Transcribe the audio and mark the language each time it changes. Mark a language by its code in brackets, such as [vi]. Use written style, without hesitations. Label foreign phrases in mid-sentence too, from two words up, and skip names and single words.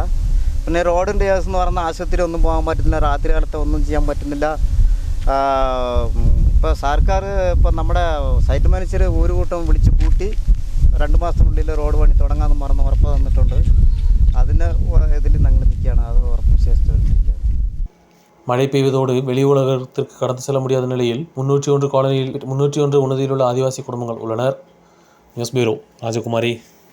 [ml] പിന്നെ റോഡിൻ്റെ കേസ് എന്ന് പറഞ്ഞാൽ ആശുപത്രി ഒന്നും പോകാൻ പറ്റുന്നില്ല, രാത്രി കാലത്ത് ഒന്നും ചെയ്യാൻ പറ്റുന്നില്ല. ഇപ്പോൾ സർക്കാർ ഇപ്പോൾ നമ്മുടെ സൈറ്റ് മാനേജർ ഒരു കൂട്ടം വിളിച്ച് കൂട്ടി 2 മാസത്തിനുള്ളിൽ റോഡ് പണി തുടങ്ങാമെന്ന് പറഞ്ഞ് ഉറപ്പ് തന്നിട്ടുണ്ട്. അതിന് ഇതിൽ ഞങ്ങൾ നിൽക്കുകയാണ്. അത് ഉറപ്പ് വിശ്വസിച്ച് നിൽക്കുകയാണ്. [ta] மழை பெய்வதோடு வெளி உலகத்திற்கு கடந்து செல்ல முடியாத நிலையில் 301 காலனியில் 301 உன்னதியிலுள்ள ஆதிவாசி குடும்பங்கள் உள்ளனர். நியூஸ் பியூரோ ராஜகுமாரி.